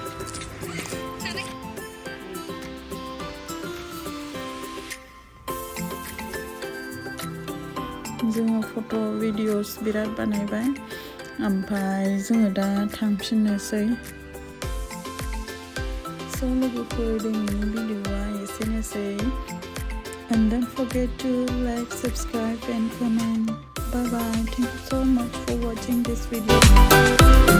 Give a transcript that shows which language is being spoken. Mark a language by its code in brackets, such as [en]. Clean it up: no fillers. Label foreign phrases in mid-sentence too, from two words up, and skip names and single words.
[brx] जोङो [en] photo videos [brx] बिराद बानायबाय, ओमफ्राय जोङो दा थांफिननोसै। स' लोगोफोर दिनैनि भिडिअआ एसेनोसै। [en] And don't forget to like, subscribe and comment. Bye bye. Thank you so much for watching this video.